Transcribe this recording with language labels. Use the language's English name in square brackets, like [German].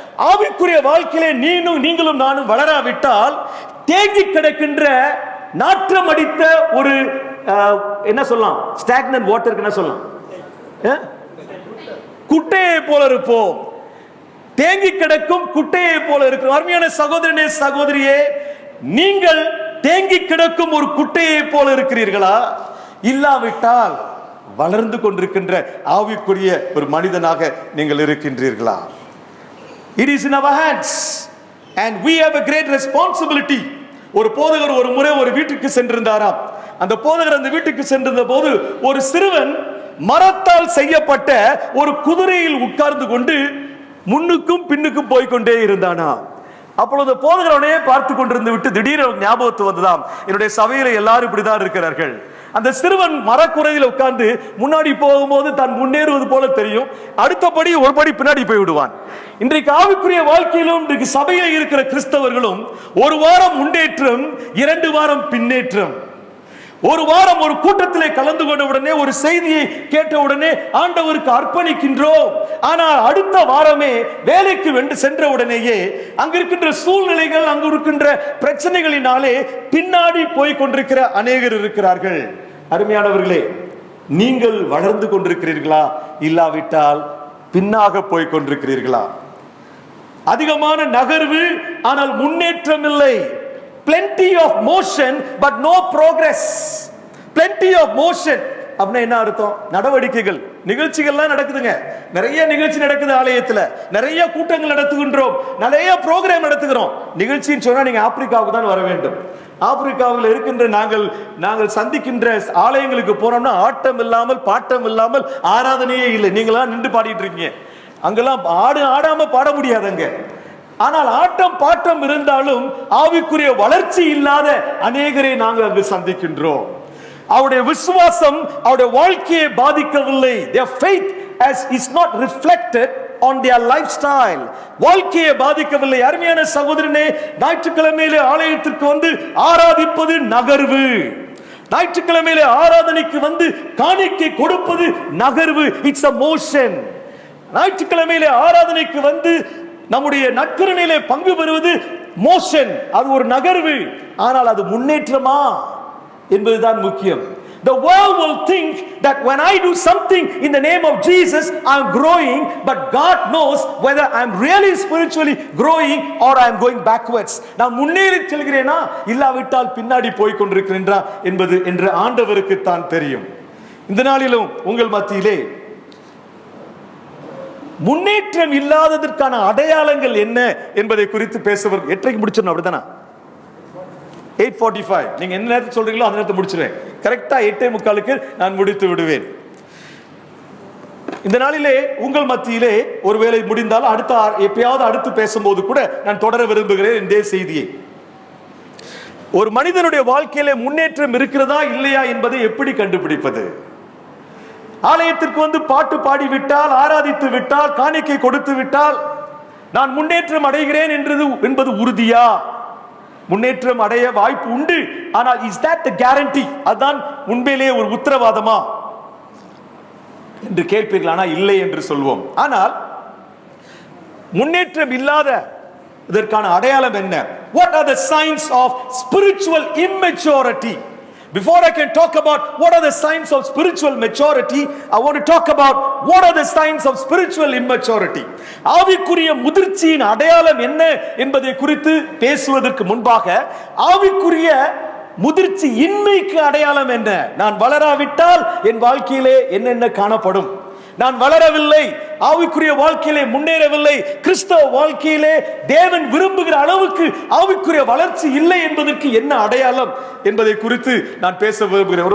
[Tamil] ஆவிக்குரிய வாழ்க்கையிலே நீங்களும் நானும் வளராவிட்டால் தேங்கி கிடக்கின்ற நாற்றம் அடித்த ஒரு என்ன சொல்லலாம், ஸ்டாக்னன்ட் வாட்டருக்கு என்ன சொல்லலாம்? குட்டையை போல இருப்போம். தேங்கி கிடக்கும் குட்டையை போல இருக்கிறோம். அருமையான சகோதரனே, சகோதரியே, நீங்கள் தேங்கி கிடக்கும் ஒரு குட்டையை போல இருக்கிறீர்களா? இல்லாவிட்டால் வளர்ந்து கொண்டிருக்கின்ற ஆவிக்குரிய ஒரு மனிதனாக நீங்கள் இருக்கின்றீர்களா? [English] It is in our hands and we have a great responsibility. [Tamil] ஒரு போதகர் ஒரு முறை ஒரு வீட்டுக்கு சென்றிருந்தாராம். அந்த போதகர் அந்த வீட்டுக்கு சென்றிருந்த போது ஒரு சிறுவன் மரத்தால் செய்யப்பட்ட ஒரு குதிரையில் உட்கார்ந்து கொண்டு முன்னுக்கும் பின்னுக்கும் போய்கொண்டே இருந்தானா. அப்பொழுது போதகரவனே பார்த்து கொண்டிருந்து விட்டு திடீர் ஞாபகத்து வந்ததாம், என்னுடைய சபையில எல்லாரும் இப்படிதான் இருக்கிறார்கள். அந்த சிறுவன் மரக்குறையில் உட்கார்ந்து முன்னாடி போகும்போது தான் முன்னேறுவது போல தெரியும், அடுத்தபடி ஒரு படி பின்னாடி போய் விடுவான். இன்றைக்கு ஆவிக்குரிய வாழ்க்கையிலும் இன்றைக்கு சபையில் இருக்கிற கிறிஸ்தவர்களும் ஒரு வாரம் முன்னேற்றம், 2 வாரம் பின்னேற்றம். ஒரு வாரம் ஒரு கூட்டத்திலே கலந்து கொண்ட உடனே, ஒரு செய்தியை கேட்ட உடனே ஆண்டவருக்கு அர்ப்பணிக்கின்றோம். ஆனால் அடுத்த வாரமே வேலைக்கு சென்ற உடனேயே அங்க இருக்கின்ற சூழ்நிலைகள், அங்கு இருக்கின்ற பிரச்சனைகளினாலே பின்னாடி போய் கொண்டிருக்கிற அநேகர் இருக்கிறார்கள். அருமையானவர்களே, நீங்கள் வளர்ந்து கொண்டிருக்கிறீர்களா? இல்லாவிட்டால் பின்னாக போய் கொண்டிருக்கிறீர்களா? அதிகமான நகர்வு ஆனால் முன்னேற்றம் இல்லை. [English] Plenty of motion but no progress. Plenty of motion [Tamil] அப்படின்னா என்ன அர்த்தம்? நடவடிக்கைகள், நிகழ்ச்சிகள்லாம் நடக்குதுங்க. நிறைய நிகழ்ச்சி நடக்குது ஆலயத்துல, நிறைய கூட்டங்கள் நடத்துகின்றோம், நிறைய ப்ரோக்ராம் நடத்துகிறோம். நிகழ்ச்சின்னு சொன்னா நீங்க ஆப்பிரிக்காவுக்கு தான் வர வேண்டும். ஆப்பிரிக்காவில் இருக்கின்ற நாங்கள் சந்திக்கின்ற ஆலயங்களுக்கு போனோம்னா ஆட்டம் இல்லாமல் பாட்டம் இல்லாமல் ஆராதனையே இல்லை. நீங்களாம் நின்று பாடிட்டு இருக்கீங்க, அங்கெல்லாம் ஆடாம பாட முடியாதுங்க. ஆனால் ஆட்டம் பாட்டம் இருந்தாலும் ஆவிக்குரிய வளர்ச்சி இல்லாத அநேகரை நாங்கள் அங்கு சந்திக்கின்றோம். அவருடைய விசுவாசம் அவருடைய வாழ்க்கையை பாதிக்கவில்லை. [English] Their faith is not reflected on their lifestyle. [Tamil] வாழ்க்கையை பாதிக்கவில்லை. அருமையான சகோதரனே, ஞாயிற்றுக்கிழமையிலே ஆலயத்திற்கு வந்து ஆராதிப்பது நகர்வு. ஞாயிற்றுக்கிழமையிலே ஆராதனைக்கு வந்து காணிக்கை கொடுப்பது நகர்வு. [English] It's a motion. [Tamil] ஞாயிற்றுக்கிழமையிலே ஆராதனைக்கு வந்து நம்முடைய நற்கருணையிலே பங்கு பெறுவது மோஷன், அது ஒரு நகர்வு. ஆனால் அது முன்னேற்றமா என்பதுதான் முக்கியம். [English] The world will think that when I do something in the name of Jesus I am growing, but God knows whether I am really spiritually growing or I am going backwards. [Tamil] நான் முன்னேறி செல்கிறேனா இல்லாவிட்டால் பின்னாடி போய் கொண்டிருக்கிறேனா என்பது என்று ஆண்டவருக்கு தான் தெரியும். இந்த நாளிலும் உங்கள் மத்தியிலே முன்னேற்றம் இல்லாததற்கான அடையாளங்கள் என்ன என்பதை குறித்து பேசுவர். எட்டரைக்கு முடிச்சிடணும், அப்படிதானா? 8:45 நீங்க என்ன நேரத்தில் சொல்றீங்களோ அந்த நேரத்தை முடிச்சிடுவேன். கரெக்டா 8:45 நான் முடித்து விடுவேன். இந்த நாளிலே உங்கள் மத்தியிலே ஒருவேளை முடிந்தால் எப்பயாவது அடுத்து பேசும்போது கூட நான் தொடர விரும்புகிறேன் இந்த செய்தியை. ஒரு மனிதனுடைய வாழ்க்கையிலே முன்னேற்றம் இருக்கிறதா இல்லையா என்பதை எப்படி கண்டுபிடிப்பது? ஆலயத்திற்கு வந்து பாட்டு பாடி விட்டால், ஆராதித்து விட்டால், காணிக்கை கொடுத்து விட்டால் நான் முன்னேற்றம் அடைகிறேன் என்பது உறுதியா? முன்னேற்றம் அடைய வாய்ப்பு உண்டு, ஆனால் [English] Is that the guarantee? [Tamil] அதுதான் உண்மையிலேயே ஒரு உத்தரவாதமா என்று கேட்பீர்கள். ஆனால் இல்லை என்று சொல்வோம். ஆனால் முன்னேற்றம் இல்லாத இதற்கான அடையாளம் என்ன? [English] What are the signs of spiritual immaturity? Before I can talk about what are the signs of spiritual maturity, I want to talk about what are the signs of spiritual immaturity. [Tamil] ஆவிக்குரிய முதிர்ச்சியின் அடையாளம் என்ன என்பதை குறித்து பேசுவதற்கு முன்பாக, ஆவிக்குரிய முதிர்ச்சி இன்மைக்கு அடையாளம் என்ன? நான் வளராவிட்டால் என் வாழ்க்கையிலே என்னென்ன காணப்படும்? நான் வளரவில்லை, ஆவிக்குரிய வாழ்க்கையிலே முன்னேறவில்லை, கிறிஸ்தவ வாழ்க்கையிலே தேவன் விரும்புகிற அளவுக்கு ஆவிக்குரிய வளர்ச்சி இல்லை என்பதற்கு என்ன அடையாளம் என்பதை குறித்து நான் பேச விரும்புகிறேன்.